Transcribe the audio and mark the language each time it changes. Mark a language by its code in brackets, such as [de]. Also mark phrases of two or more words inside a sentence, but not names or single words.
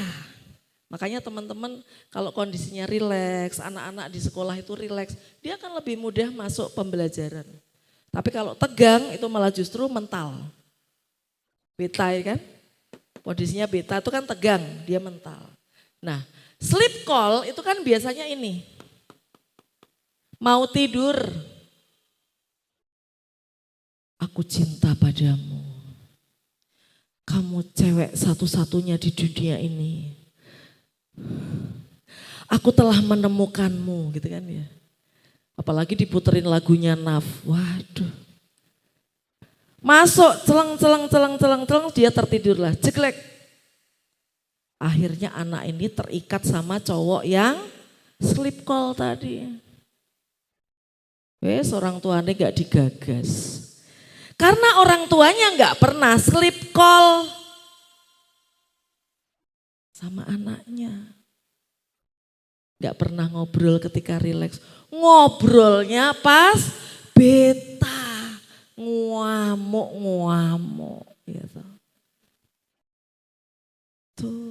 [id] Makanya teman-teman kalau kondisinya rileks, anak-anak di sekolah itu rileks, dia akan lebih mudah masuk pembelajaran. Tapi kalau tegang itu malah justru mental. Beta ya kan, kondisinya beta itu kan tegang, dia mental. Nah, [en] sleep call [id] itu kan biasanya ini, mau tidur. Aku cinta padamu. Kamu cewek satu-satunya di dunia ini. Aku telah menemukanmu gitu kan ya. Apalagi diputerin lagunya Naf. Waduh. Masuk celeng dia tertidurlah. Jeglek. Akhirnya anak ini terikat sama cowok yang [en] sleep call [id] tadi. Wes orang tuanya gak digagas. Karena orang tuanya nggak pernah [en] sleep call [id] sama anaknya. Nggak pernah ngobrol ketika rileks. Ngobrolnya pas beta, nguamuk. Gitu. Tuh.